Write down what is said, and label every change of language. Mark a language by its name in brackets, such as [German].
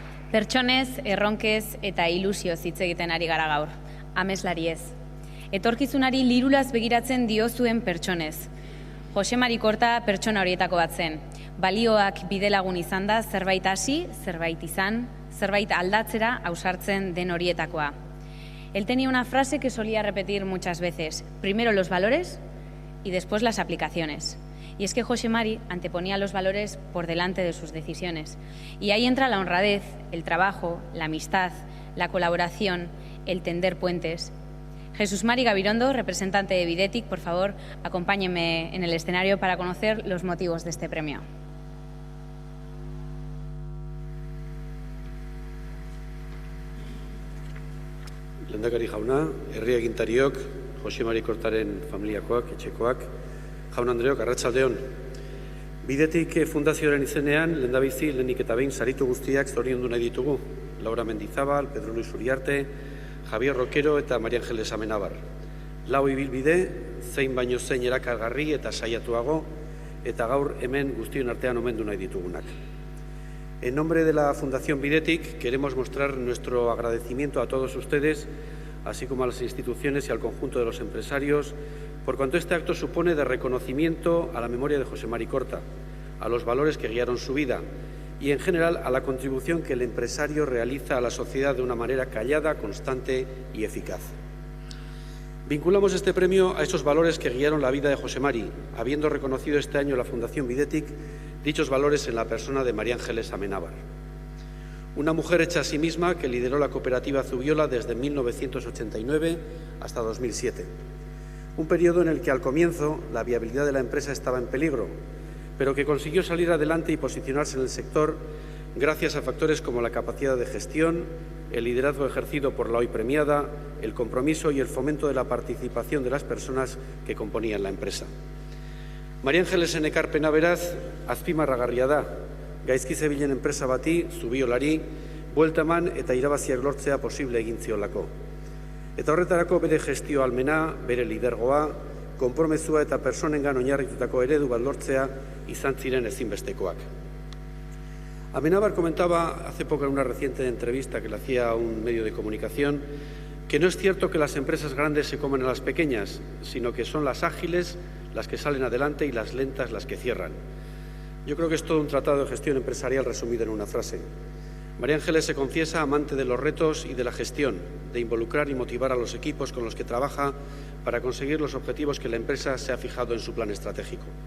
[Basque] Pertsonez, erronkez eta ilusioz hitz egiten ari gara gaur. Ameslariez. Etorkizunari lirulaz begiratzen diozuen pertsonez. José Mari Corta pertsona horietako bat zen. Balioak bidelagun izan da, zerbait hasi, zerbait izan, zerbait aldatzera ausartzen den horietakoa. [Spanish] Él tenía una frase que solía repetir muchas veces: primero los valores y después las aplicaciones. Y es que José Mari anteponía los valores por delante de sus decisiones. Y ahí entra la honradez, el trabajo, la amistad, la colaboración, el tender puentes. Jesús Mari Gabirondo, representante de Videtic, por favor, acompáñenme en el escenario para conocer los motivos de este premio. [Basque] Lehendakari jauna, herri agintariok, José Mari Cortaren familiakoak, etxekoak, jaun Andreok, arratsaldeon. Videtic fundazioaren izenean, lehendabizi, lehenik eta behin saritu guztiak zoriondu nahi ditugu. Laura Mendizabal, Pedro Luis Uriarte, Javier Roquero eta María Ángeles Amenabar. Lau ibilbide, zein baino zein erakargarri eta saiatuago, eta gaur hemen guztion artean omendu nahi ditugunak. [Spanish] En nombre de la Fundación Videtic queremos mostrar nuestro agradecimiento a todos ustedes, así como a las instituciones y al conjunto de los empresarios, por cuanto este acto supone de reconocimiento a la memoria de José Mari Corta, a los valores que guiaron su vida y, en general, a la contribución que el empresario realiza a la sociedad de una manera callada, constante y eficaz. Vinculamos este premio a esos valores que guiaron la vida de José Mari, habiendo reconocido este año la Fundación Videtic dichos valores en la persona de María Ángeles Amenábar. Una mujer hecha a sí misma que lideró la cooperativa Zubiola desde 1989 hasta 2007. Un periodo en el que al comienzo la viabilidad de la empresa estaba en peligro, pero que consiguió salir adelante y posicionarse en el sector gracias a factores como la capacidad de gestión, el liderazgo ejercido por la hoy premiada, el compromiso y el fomento de la participación de las personas que componían la empresa. [Basque] María Ángeles ekarpena beraz, azpimarragarria da, gaizki zebilen enpresa bati, Zubiolari, buelta eman eta irabaziak lortzea posible egin ziolako. Eta horretarako bere gestio almena, bere lidergoa, konpromezua eta personengan oinarritutako eredu bat lortzea izan ziren ezinbestekoak. [Spanish] Amenábar comentaba hace poco en una reciente entrevista que le hacía a un medio de comunicación que no es cierto que las empresas grandes se coman a las pequeñas, sino que son las ágiles las que salen adelante y las lentas las que cierran. Yo creo que es todo un tratado de gestión empresarial resumido en una frase. María Ángeles se confiesa amante de los retos y de la gestión, de involucrar y motivar a los equipos con los que trabaja para conseguir los objetivos que la empresa se ha fijado en su plan estratégico.